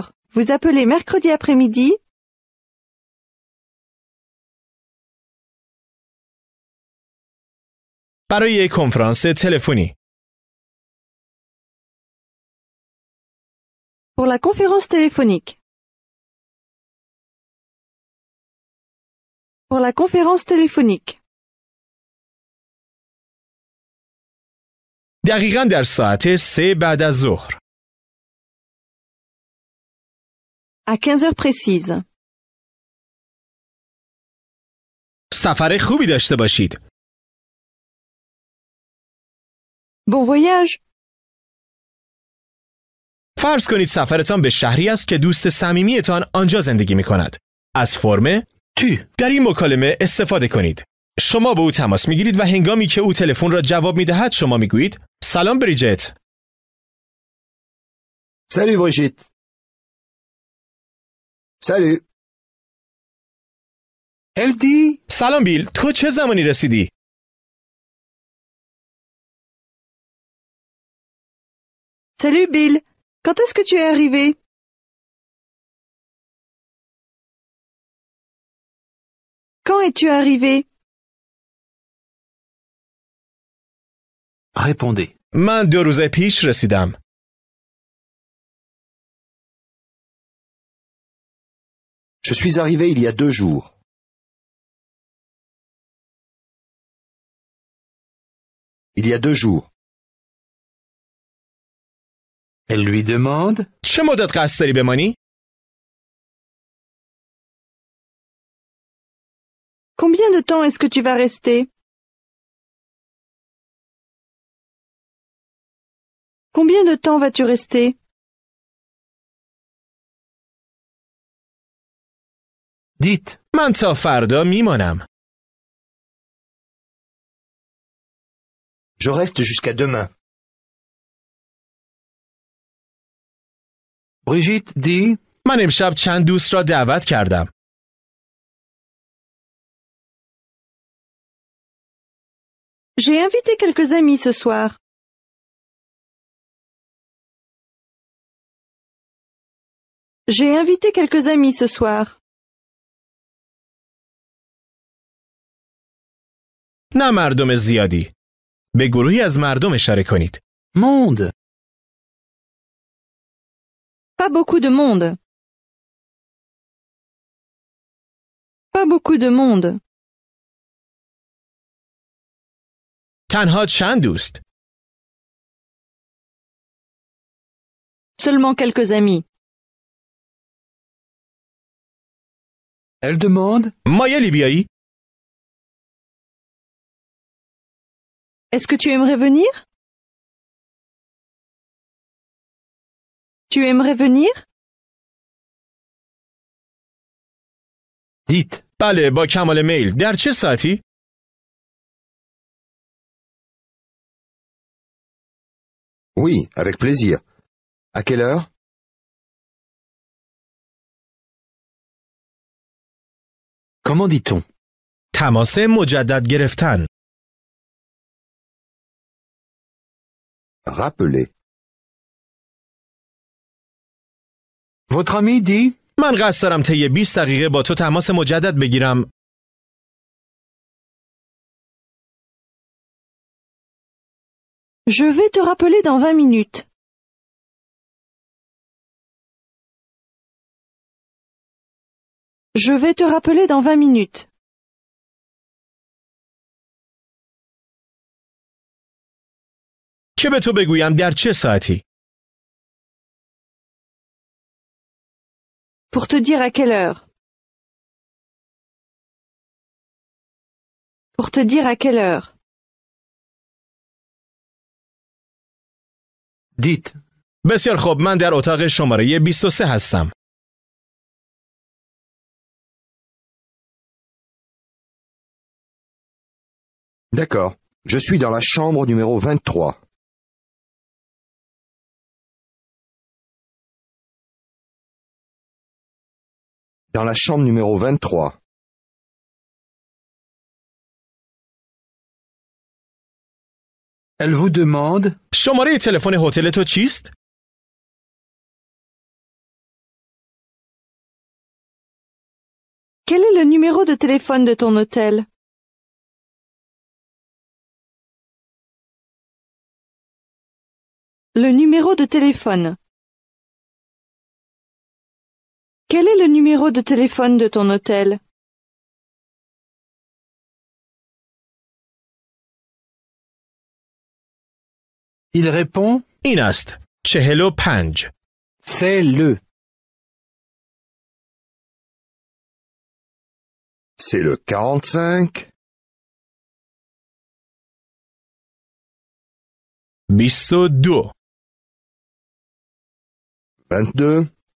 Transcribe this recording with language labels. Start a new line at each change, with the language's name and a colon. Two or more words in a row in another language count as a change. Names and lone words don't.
French: Vous appelez mercredi après-midi?
Persian: برای کنفرانس تلفنی.
French: Pour la conférence téléphonique. Pour la conférence téléphonique.
Persian: دقیقاً در ساعت 3 بعد از ظهر.
French: À 15 heures précises.
Persian: سفر خوبی داشته باشید.
French: Bon voyage.
Persian: فرض کنید سفرتان به شهری است که دوست صمیمیتان آنجا زندگی می کند. از فرم
French: Tu.
Persian: در این مکالمه استفاده کنید. شما به او تماس می گیرید و هنگامی که او تلفن را جواب می دهد شما می گویید سلام بریجت.
French: Salut Brigitte. Salut. Elle dit
Persian: سلام بیل، تو چه زمانی رسیدی؟
French: Salut Bill. Quand est-ce que tu es arrivé? Quand es-tu arrivé? répondez.
Persian: من 2 روز پیش رسیدم.
French: Je suis arrivé il y a 2 jours. Il y a 2 jours. Elle lui demande
Persian: چه مدت قصد داری بمانی؟
French: Combien de temps est-ce que tu vas rester? Combien de temps vas-tu rester? dites.
Persian: من تا فردا میمانم.
French: Je reste jusqu'à demain. Brigitte dit
Persian: من امشب چند دوست را دعوت کردم.
French: J'ai invité quelques amis ce soir. J'ai invité quelques amis ce soir.
Persian: نه مردم زیادی. به گروهی از مردم اشاره کنید.
French: monde. Pas beaucoup de monde. Pas beaucoup de monde.
Persian: تنها چند دوست؟
French: Seulement quelques amis. Elle demande
Persian: مایلی بیایی؟
French: Est-ce que tu aimerais venir? Tu aimerais venir? dites.
Persian: بله با کمال میل. در چه ساعتی؟
French: Oui, avec plaisir. À quelle heure? Comment dit-on?
Persian: تماس مجدد گرفتن.
French: Rappeler. Votre ami dit
Persian: من قصد دارم طی 20 دقیقه با تو تماس مجدد بگیرم.
French: Je vais te rappeler dans 20 minutes. Je vais te rappeler dans 20 minutes.
Persian: که به تو بگویم در چه ساعتی؟
French: Pour te dire à quelle heure. Pour te dire à quelle heure. Dites.
Persian: بسیار خوب، من در اتاق شماره 23 هستم.
French: D'accord. Je suis dans la chambre numéro 23. Dans la chambre numéro 23. Elle vous demande.
Persian: شماره تلفن هتل تو چیست؟
French: Quel est le numéro de téléphone de ton hôtel? Le numéro de téléphone. Quel est le numéro de téléphone de ton hôtel? Il répond.
Persian: این است. 45.
French: C'est le. C'est le 45. 22. 22.